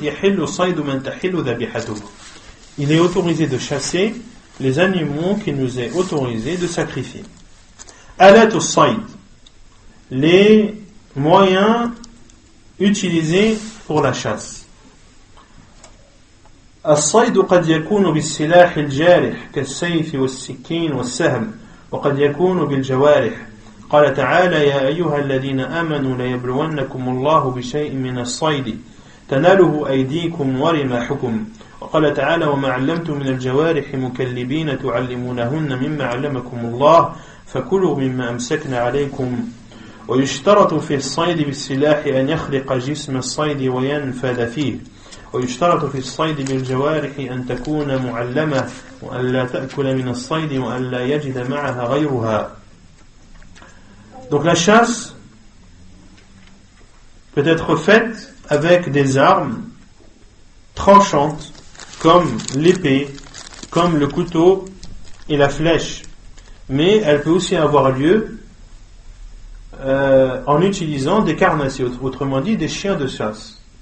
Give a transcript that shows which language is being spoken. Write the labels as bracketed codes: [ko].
[ar] Yahillu saydu man tahillu dhabihatuhu. [fr] Il est autorisé de chasser les animaux qui nous est autorisé de sacrifier. Alatu sayd, les moyens utilisés pour la chasse. [ar] الصيد قد يكون بالسلاح الجارح كالسيف والسكين والسهم وقد يكون بالجوارح. قال تعالى: يا أيها الذين آمنوا ليبلونكم الله بشيء من الصيد تناله أيديكم ورماحكم. وقال تعالى: وما علمتم من الجوارح مكلبين تعلمونهن مما علمكم الله فكلوا مما أمسكن عليكم. ويشترط في الصيد بالسلاح أن يخرق جسم الصيد وينفذ فيه. ويشترط في الصيد بالجوارح أن تكون معلمة وأن لا تأكل من الصيد وأن لا يجد معها غيرها. [fr] Donc la chasse peut être faite avec des armes tranchantes comme l'épée, comme le couteau et la flèche, mais elle peut aussi avoir lieu en utilisant des carnassiers, autrement dit des chiens de chasse.